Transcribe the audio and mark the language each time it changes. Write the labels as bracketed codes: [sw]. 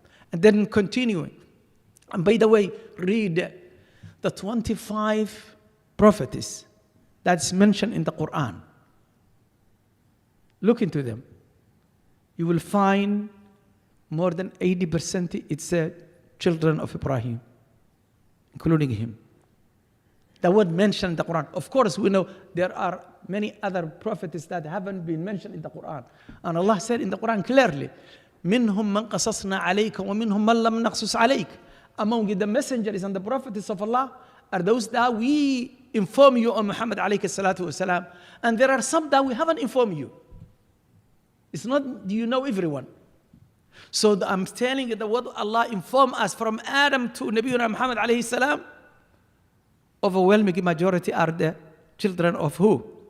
[en] And then continuing. And by the way, read the 25 prophets that's mentioned in the Quran. Look into them. You will find more than 80% it's children of Ibrahim, including him. The word mentioned in the Quran. Of course, we know there are many other prophets that haven't been mentioned in the Quran. [ar] And Allah said in the Quran clearly, مِنْهُمْ مَنْ قَصَصْنَا عَلَيْكَ وَمِنْهُمْ مَنْ لَمْ نَقْصُصْ عَلَيْكَ. [en] Among the messengers and the prophets of Allah are those that we inform you on Muhammad alayhi salatu wasalam. And there are some that we haven't informed you. It's not, do you know everyone? So I'm telling you that what Allah informed us from Adam to Nabiyyuna Muhammad alayhi salam, overwhelming majority are the children of who?